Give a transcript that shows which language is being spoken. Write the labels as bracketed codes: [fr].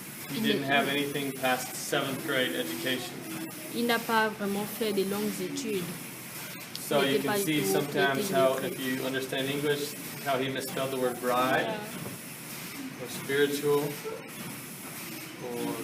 [en] He didn't have anything past 7th grade education. [fr] Il n'a pas vraiment fait de longues études. [en] So you can see sometimes how, if you understand English, how he misspelled the word bride, or spiritual, or